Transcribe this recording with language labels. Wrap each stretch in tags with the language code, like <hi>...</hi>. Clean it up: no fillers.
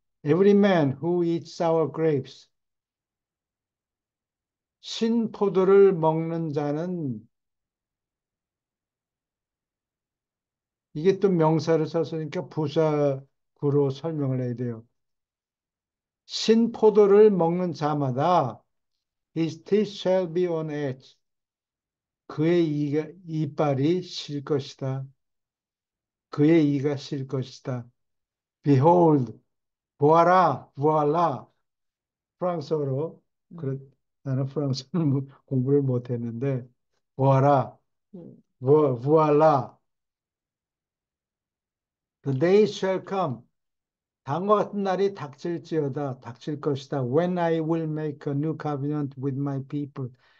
<en>Every man who eats sour grapes</en> <ko>신포도를 먹는 자는 이게 또 명사를 썼으니까 부사구로 설명을 해야 돼요. 신포도를 먹는 자마다</ko> <en>His teeth shall be on edge.</en> <ko>그의 이빨이 실 것이다. 그의 이가 실 것이다.</ko> <en>Behold,</en> <ko>보아라,</ko> <en>voila.</en> <ko>프랑스어로. 그렇, 음, 나는 프랑스어를 공부를 못했는데, 보아라, 음,</ko> <fr>voila.</fr> <en>The day shall come.</en> <ko>다음과 같은 날이 닥칠지어다. 닥칠 것이다.</ko> <en>When I will make a new covenant with my people.</en>